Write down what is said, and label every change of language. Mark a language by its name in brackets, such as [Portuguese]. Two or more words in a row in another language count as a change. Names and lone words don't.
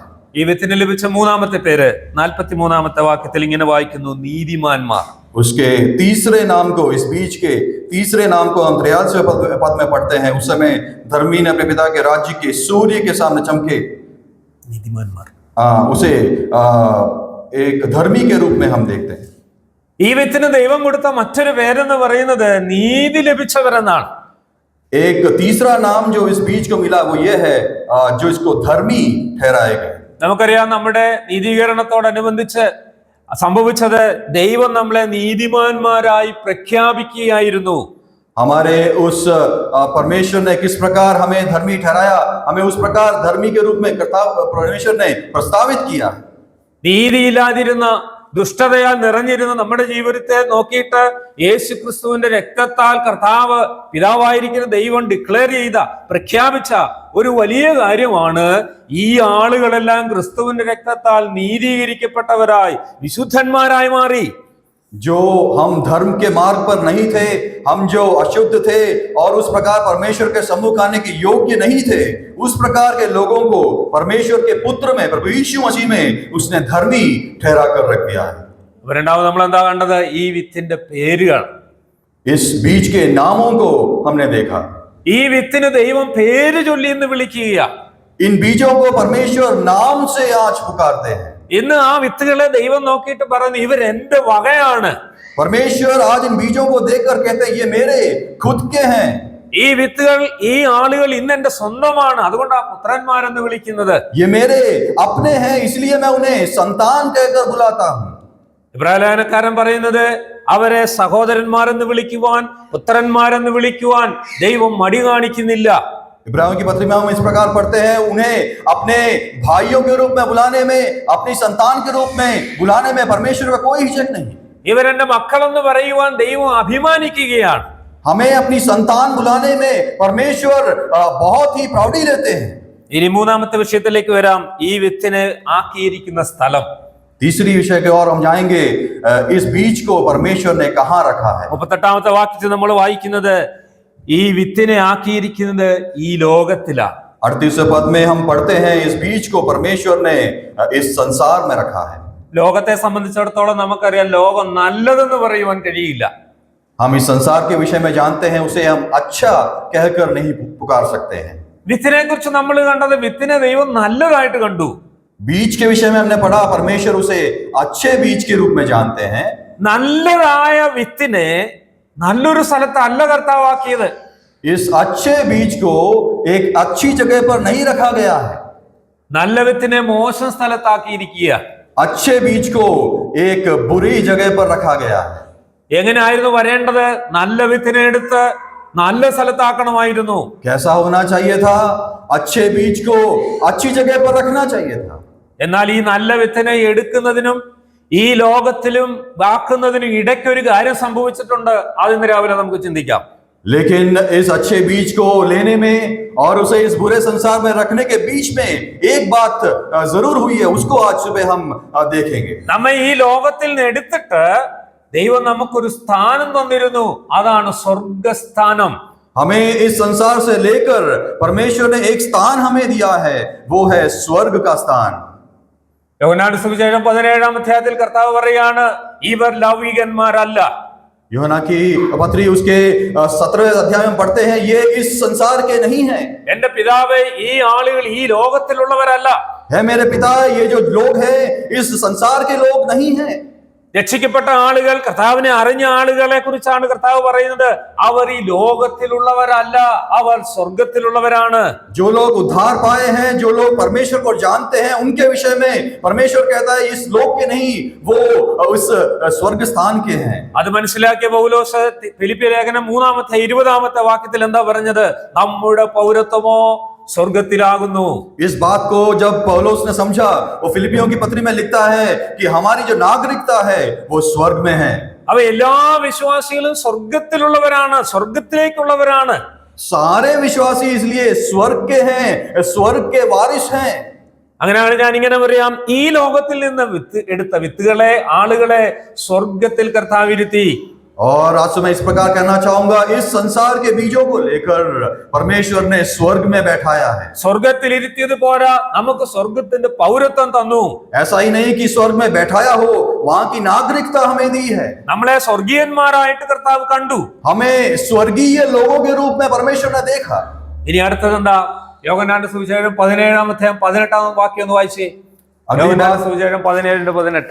[Malayalam] ഈ വിത്തിന് ലഭിച്ച മൂന്നാമത്തെ പേര് 43 വാക്യത്തിൽ ഇങ്ങനെ വായിക്കുന്നു, നീതിമാന്മാർ. [Hindi] उसके तीसरे नाम को, इस बीज के तीसरे नाम को हम 43वें पद में पढ़ते हैं, उस समय धर्मी ने अपने पिता के राज्य के सूर्य के सामने चमके। [Malayalam] നീതിമാന്മാർ. [Hindi] उसे एक धर्मी के रूप में हम देखते हैं। [Malayalam] ഈ വിത്തിന് ദൈവം കൊടുത്ത മറ്റൊരു പേരെന്ന് പറയുന്നത് നീതി ലഭിച്ചവരെന്നാണ്. [Hindi] एक तीसरा नाम जो इस बीज को मिला वो ये है, जो इसको धर्मी ठहराए गए। [Malayalam] നമുക്കറിയാം, നമ്മുടെ നീതീകരണത്തോടനുബന്ധിച്ച് സംഭവിച്ചത് ദൈവം നമ്മളെ നീതിമാന്മാരായി പ്രഖ്യാപിക്കുകയായിരുന്നു. [Hindi] हमारे उस परमेश्वर ने किस प्रकार हमें धर्मी ठहराया, हमें उस प्रकार धर्मी के रूप में परमेश्वर ने प्रस्तावित किया। [Malayalam] നീതിയില്ലാതിരുന്ന, ദുഷ്ടതയാൽ നിറഞ്ഞിരുന്ന നമ്മുടെ ജീവിതത്തെ നോക്കിയിട്ട് യേശു ക്രിസ്തുവിന്റെ രക്തത്താൽ കർത്താവ് പിതാവായിരിക്കുന്ന ദൈവം ഡിക്ലെയർ ചെയ്ത, പ്രഖ്യാപിച്ച ഒരു വലിയ കാര്യമാണ്, ഈ ആളുകളെല്ലാം ക്രിസ്തുവിന്റെ രക്തത്താൽ നീതീകരിക്കപ്പെട്ടവരായി വിശുദ്ധന്മാരായി മാറി. [Hindi] जो हम धर्म के मार्ग पर नहीं थे, हम जो अशुद्ध थे और उस प्रकार परमेश्वर के सम्मुख आने के योग्य नहीं थे, उस प्रकार के लोगों को परमेश्वर के पुत्र में, प्रभु यीशु मसीह में उसने धर्मी ठहरा कर रख दिया है। [Malayalam] രണ്ടാമത് നമ്മൾ എന്താ കണ്ടത്? ഈ വിത്തിന്റെ പേരുകൾ. [Hindi] इस बीज के नामों को हमने देखा। [Malayalam] ഈ വിത്തിന് ദൈവം പേര് ചൊല്ലി എന്ന് വിളിക്കുക. [Hindi] इन बीजों को परमेश्वर नाम से आज पुकारते हैं। [Malayalam] ഇന്ന് ആ വിത്തുകളെ ദൈവം നോക്കിയിട്ട് പറയുന്നു, ഇവർ എന്റെ വകയാണ്. [Hindi] परमेश्वर आज इन बीजों को देखकर कहते हैं ये मेरे खुद के हैं। [Malayalam] ഈ വിത്തുകൾ, ഈ ആളുകൾ ഇന്ന് എന്റെ സ്വന്തമാണ്, അതുകൊണ്ടാണ് പുത്രന്മാരെന്ന് വിളിക്കുന്നത്. [Hindi] ये मेरे अपने हैं, इसलिए मैं उन्हें संतान कहकर बुलाता हूं। [Malayalam] ഇബ്രാഹിം പറയുന്നത്, അവരെ സഹോദരന്മാരെന്ന് വിളിക്കുവാൻ, പുത്രന്മാരെന്ന് വിളിക്കുവാൻ ദൈവം മടി കാണിക്കുന്നില്ല. [Hindi] इब्राहिम की पत्री में हम इस प्रकार पढ़ते हैं, उन्हें अपने भाइयों के रूप में बुलाने में, अपनी संतान के रूप में बुलाने में परमेश्वर का कोई हिचक नहीं। [Malayalam] ഇവരെന്റെ മക്കളെന്ന് പറയുവാൻ ദൈവം അഭിമാനിക്കുകയാണ്. [Hindi] हमें अपनी संतान बुलाने में परमेश्वर बहुत ही प्राउडी लेते हैं। [Malayalam] ഇനി മൂന്നാമത്തെ വിഷയത്തിലേക്ക് വരാം, ഈ വിത്തിനെ ആക്കിയിരിക്കുന്ന സ്ഥലം. [Hindi] तीसरी विषय के और हम जाएंगे, इस बीज को परमेश्वर ने कहाँ रखा है। [Malayalam] 38ാമത്തെ വാക്യത്തിൽ നമ്മൾ വായിക്കുന്നത് ഈ വിത്തിനെ ആക്കിയിരിക്കുന്നത് ഈ ലോകത്തിലാണ്. [Hindi] 38वें पद में हम पढ़ते हैं, इस बीज को परमेश्वर ने इस संसार में रखा है। [Malayalam] ലോകത്തെ സംബന്ധിച്ചിടത്തോളം നമുക്കറിയാം, ലോകം നല്ലതെന്ന് പറയുവാൻ കഴിയില്ല. [Hindi] हम इस संसार के विषय में जानते हैं, उसे हम अच्छा कहकर नहीं पुकार सकते हैं। [Malayalam] വിത്തിനെ കുറിച്ച് നമ്മൾ കണ്ടത്, വിത്തിനെ ദൈവം നല്ലതായിട്ട് കണ്ടു. [Hindi] बीज के विषय में हमने पढ़ा, परमेश्वर उसे अच्छे बीज के रूप में जानते हैं। [Malayalam] നല്ലതായ വിത്തിനെ നല്ലൊരു സ്ഥലത്തല്ല കർത്താവാക്കിയത്. [Hindi] इस अच्छे बीज को एक अच्छी जगह पर नहीं रखा गया है। [Malayalam] നല്ല വിത്തിനെ മോശം സ്ഥലത്താക്കിയിരിക്കുക. [Hindi] अच्छे बीज को एक बुरी जगह पर रखा गया है। [Malayalam] എങ്ങനെയായിരുന്നു വരേണ്ടത്? നല്ല വിത്തിനെ എടുത്ത് നല്ല സ്ഥലത്താക്കണമായിരുന്നു. [Hindi] कैसा होना चाहिए था? अच्छे बीज को अच्छी जगह पर रखना चाहिए था। [Malayalam] എന്നാൽ ഈ നല്ല വിത്തിനെ എടുക്കുന്നതിനും ഈ ലോകത്തിലും ആക്കുന്നതിനും ഇടയ്ക്കൊരു കാര്യം സംഭവിച്ചിട്ടുണ്ട്. അത് ഇന്ന് രാവിലെ നമുക്ക് ചിന്തിക്കാം. [Hindi] लेकिन इस अच्छे बीज को लेने में और उसे इस बुरे संसार में रखने के बीच में एक बात जरूर हुई है, उसको आज सुबह हम देखेंगे। [Malayalam] നമ്മെ ഈ ലോകത്തിൽ നിന്ന് എടുത്തിട്ട് ദൈവം നമുക്കൊരു സ്ഥാനം തന്നിരുന്നു. അതാണ് സ്വർഗസ്ഥാനം. [Hindi] हमें इस संसार से लेकर परमेश्वर ने एक स्थान हमें दिया है, वो है स्वर्ग का स्थान। [Malayalam] യോഹന്നാന്റെ സുവിശേഷം 17ാം അധ്യായത്തിൽ കർത്താവ് പറയാണ്, ഇവർ ലൗകികന്മാരല്ല. [Hindi] यूहन्ना की पत्री उसके 17वें अध्याय में पढ़ते हैं, ये इस संसार के नहीं है। [Malayalam] എന്റെ പിതാവേ, ഈ ആളുകൾ ഈ ലോകത്തിലുള്ളവരല്ല. [Hindi] है मेरे पिता, ये जो लोग हैं इस संसार के लोग नहीं हैं। [Malayalam] രക്ഷിക്കപ്പെട്ട ആളുകൾ, കർത്താവിനെ അറിഞ്ഞ ആളുകളെ കുറിച്ചാണ് കർത്താവ് പറയുന്നത്. അവർ ഈ ലോകത്തിലുള്ളവരല്ല, അവർ സ്വർഗത്തിലുള്ളവരാണ്. [Hindi] जो लोग उद्धार पाए हैं, जो लोग परमेश्वर को जानते हैं, उनके विषय में परमेश्वर कहता है इस लोक के नहीं, वो उस स्वर्ग स्थान के हैं। [Malayalam] അത് മനസ്സിലാക്കിയ പൗലോസ് ഫിലിപ്പിയ ലേഖനം 3ാമത്തെ 20ാമത്തെ വാക്യത്തിൽ എന്താ പറഞ്ഞത്? നമ്മുടെ പൗരത്വമോ स्वर्गतिलागुनु। [Hindi] इस बात को जब पौलुस ने समझा, वो फिलिपियों की पत्री में लिखता है कि हमारी जो नागरिकता है वो स्वर्ग में है। [Malayalam] അവ എല്ലാ വിശ്വാസികളും സ്വർഗത്തിലുള്ളവരാണ്, സ്വർഗത്തിലേക്കുള്ളവരാണ്. [Hindi] सारे विश्वासी इसलिए स्वर्ग के हैं, स्वर्ग के वारिस हैं। [Malayalam] അങ്ങനെയാണ് ഞാൻ ഇങ്ങനെ പറയാം, ഈ ലോകത്തിൽ നിന്ന് എടുത്ത വിത്തുകളെ, ആളുകളെ സ്വർഗത്തിൽ കർത്താവ് ഇരുത്തി. [Hindi] और आज मैं इस प्रकार कहना चाहूंगा, इस संसार के बीजों को लेकर परमेश्वर ने स्वर्ग में बैठाया है। [Malayalam] സ്വർഗത്തിൽ ഇരുത്തിയത് പോരാ, നമുക്ക് സ്വർഗത്തിന്റെ പൗരത്വം തന്നു. [Hindi] ऐसा ही नहीं कि स्वर्ग में बैठाया हो, वहां की नागरिकता हमें दी है। [Malayalam] നമ്മളെ സ്വർഗീയന്മാരായിട്ട് കർത്താവ് കണ്ടു. [Hindi] हमें स्वर्गीय लोगों के रूप में परमेश्वर ने देखा। [Malayalam] ഇനി അടുത്തത് എന്താ? യോഹന്നാന്റെ സുവിശേഷം 17ാം അധ്യായം 18ാം വാക്യം ഒന്ന് വായിച്ചേ. യോഹന്നാന്റെ സുവിശേഷം 17:18.